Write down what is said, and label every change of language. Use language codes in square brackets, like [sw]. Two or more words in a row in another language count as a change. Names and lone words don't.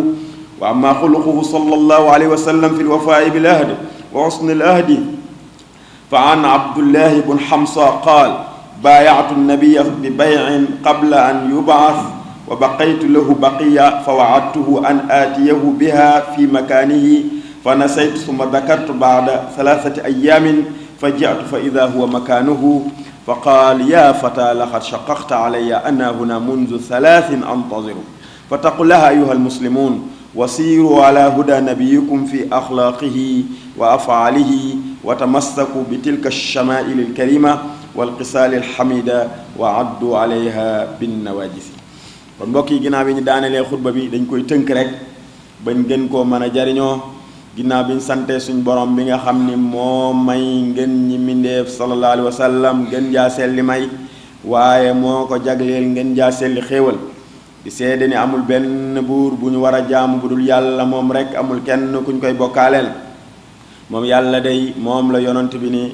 [ar] وأما خلقه صلى الله عليه وسلم في الوفاء بالعهد وحسن العهد فعن عبد الله بن حمصة قال بايعت النبي ببيع قبل أن يبعث وبقيت له بقية فوعدته أن آتيه بها في مكانه فنسيت ثم ذكرت بعد 3 أيام فجئت فإذا هو مكانه فقال يا فتى لقد شققت علي أنا هنا منذ 3 أنتظر. فاتقوا الله أيها المسلمون وسيروا على هدى نبيكم في أخلاقه وأفعاله وتمسكوا بتلك الشمائل الكريمة والقصال الحميدة وعدوا عليها بالنواجذ. [wo] kon mbokk yi ginnaaw bi ñu daanelee xutba bi dañ koy tënk rek bañ gën koo mën a jariñoo ginnaaw bi ñu santee suñ borom bi nga xam ni moo may ngeen ñi mindeef [ar] صلى الله عليه وسلم [wo] gën jaa selli may waaye moo ko jagleel ngeen jaa selli xéewal di seede ni amul benn buur bu ñu war a jaamu bu dul yàlla moom rek amul kenn kuñ koy bokkaaleel moom yàlla day moom la yonent bi ni